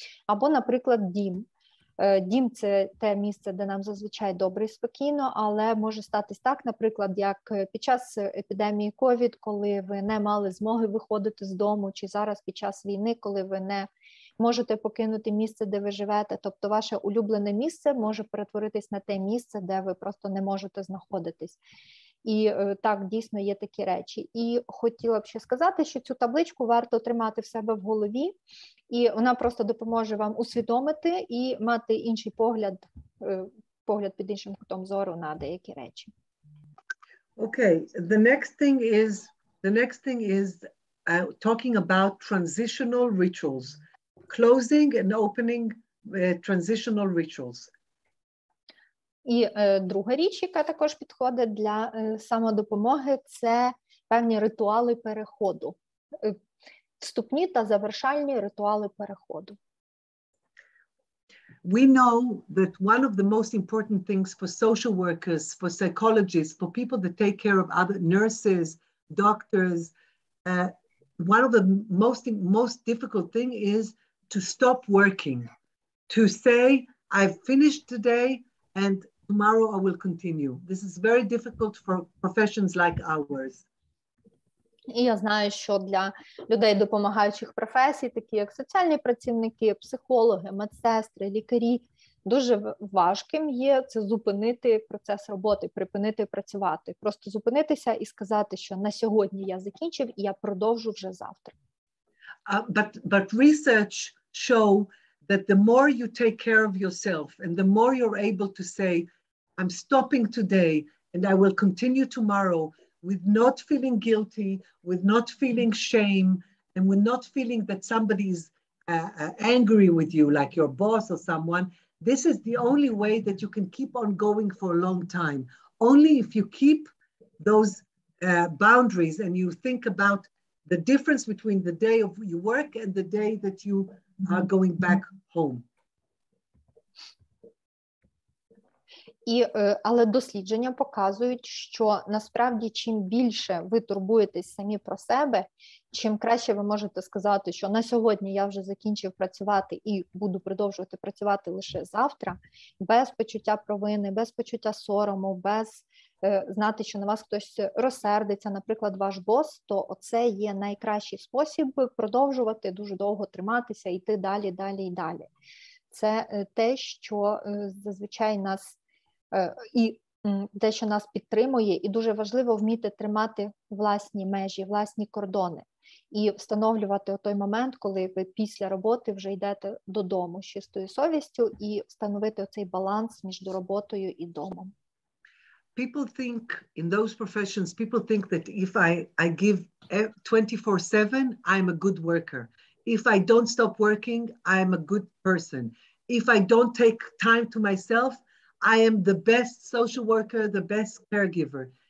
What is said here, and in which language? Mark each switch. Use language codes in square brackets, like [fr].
[uk] Або, наприклад, дім. Дім – це те місце, де нам зазвичай добре і спокійно, але може статись так, наприклад, як під час епідемії COVID, коли ви не мали змоги виходити з дому, чи зараз під час війни, коли ви не можете покинути місце, де ви живете, тобто ваше улюблене місце може перетворитись на те місце, де ви просто не можете знаходитись. І так, дійсно є такі речі. І хотіла б ще сказати, що цю табличку варто тримати в себе в голові, і вона просто допоможе вам усвідомити і мати інший погляд під іншим кутом зору на деякі речі. [en] Okay, the next thing is talking about transitional rituals, closing and opening transitional rituals. [uk] І друга річ, яка також підходить для самодопомоги, це певні ритуали переходу. Вступні та завершальні ритуали переходу. [en] We know that one of the most important things for social workers, for psychologists, for people that take care of other nurses, doctors, one of the most difficult thing is to stop working, to say, I've finished today and tomorrow I will continue. This is very difficult for professions like ours. [uk] І я знаю, що для людей допомагаючих професій, такі як соціальні працівники, психологи, медсестри, лікарі, дуже важким є це зупинити процес роботи, припинити працювати. Просто зупинитися і сказати, що на сьогодні я закінчив і я продовжу вже завтра. [en] But research show that the more you take care of yourself and the more you're able to say, I'm stopping today and I will continue tomorrow with not feeling guilty, with not feeling shame, and with not feeling that somebody is angry with you, like your boss or someone, this is the only way that you can keep on going for a long time. Only if you keep those boundaries and you think about the difference between the day of your work and the day that you are going back home. [uk] Але дослідження показують, що насправді чим більше ви турбуєтесь самі про себе, чим краще ви можете сказати, що на сьогодні я вже закінчив працювати і буду продовжувати працювати лише завтра, без почуття провини, без почуття сорому, без знати, що на вас хтось розсердиться, наприклад, ваш бос, то це є найкращий спосіб продовжувати дуже довго триматися, йти далі, далі і далі. Це те, що зазвичай нас і те, що нас підтримує, і дуже важливо вміти тримати власні межі, власні кордони і встановлювати той момент, коли ви після роботи вже йдете додому з чистою совістю і встановити цей баланс між роботою і домом. [en] People think in those professions, people think that if I give 24/7, I'm a good worker. If I don't stop working, I'm a good person. If I don't take time to myself, I am the best social worker, the best caregiver.